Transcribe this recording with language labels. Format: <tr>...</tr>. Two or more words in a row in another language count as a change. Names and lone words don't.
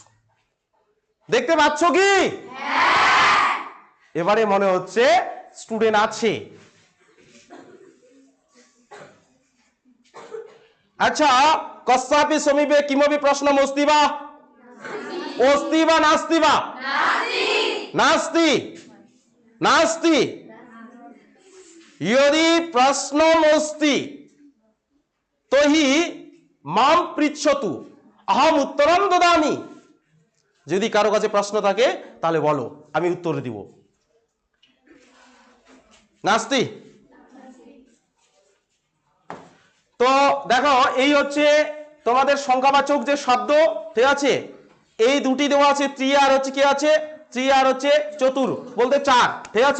<bn>দেখতে পাচ্ছ কি? এবারে মনে হচ্ছে স্টুডেন্ট আছে।</bn> <sa>আচ্ছা, कस्यापि समीपे किमपि प्रश्नम् अस्ति वा? अस्ति वा नास्ति वा? नास्ति, नास्ति। यदि प्रश्नम अस्ति तर्हि मां पृच्छतु अहम उत्तरं ददामि।</sa> <bn>যদি কারো কাছে প্রশ্ন থাকে তাহলে বলো, আমি উত্তর দিব।</bn> <sa>নাস্তি।</sa> <bn>তো দেখো এই হচ্ছে তোমাদের সংখ্যাবাচক যে শব্দ, ঠিক আছে। এই দুটি দেওয়া আছে, ত্রি আর হচ্ছে কি আছে? ত্রি আর হচ্ছে চতুর, বলতে চার, ঠিক আছে।</bn>